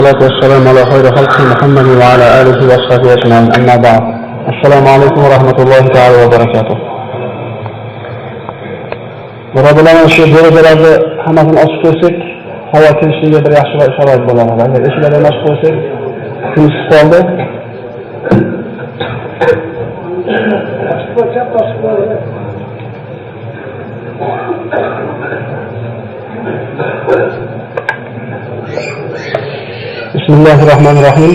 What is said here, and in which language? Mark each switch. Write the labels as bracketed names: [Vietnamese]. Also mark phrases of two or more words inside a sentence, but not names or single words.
[Arabic] والصلاة والسلام على خير خلق محمد وعلى آله وصحبه أجمعين. أما بعد. السلام عليكم ورحمة الله تعالى وبركاته. [Uzbek] Birodarlar, shu derazalarni hammasini ochib qo'ysak, havo kirishiga bir yaxshi sharoit bo'ladi. Agar eshiklarni ochib qo'ysak, kun qoldi. Bismillahirrahmanirrahim.